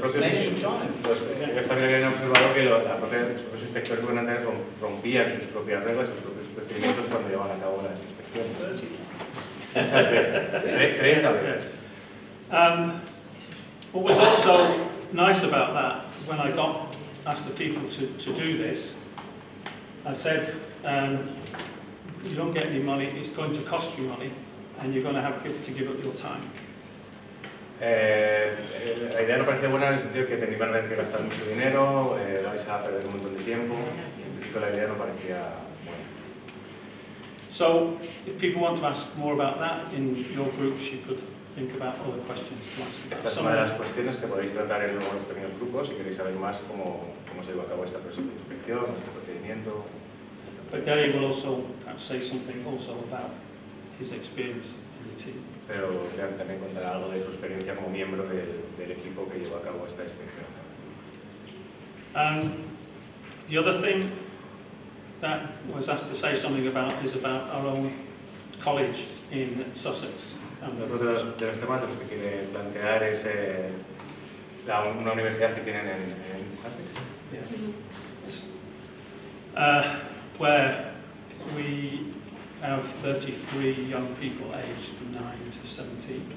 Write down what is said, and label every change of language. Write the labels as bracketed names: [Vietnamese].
[Spanish] Ellos también habían observado que los inspectores gubernamentales rompían sus propias reglas, sus propios procedimientos cuando llevaban a cabo las inspecciones. Muchas veces, 30 veces. [English] What was also nice about that, when I asked the people to do this, I said, you don't get any money, it's going to cost you money, and you're going to have to give up your time. [Spanish] La idea no parecía buena en el sentido que iban a tener que gastar mucho dinero, vais a perder un montón de tiempo, y en principio la idea no parecía buena. [English] So, if people want to ask more about that in your groups, you could think about other questions to ask. [Spanish] Esta es una de las cuestiones que podéis tratar en los pequeños grupos si queréis saber más cómo se lleva a cabo esta inspección, este procedimiento. [English] But Derry will also perhaps say something also about his experience in the team. [Spanish] Pero también contará algo de su experiencia como miembro del equipo que llevó a cabo esta inspección. [English] The other thing that was asked to say something about is about our own college in Sussex. [Spanish] Otro de los temas de los que quiere plantear es una universidad que tienen en Sussex. [English] Yes. Where we have 33 young people aged 9 to 17.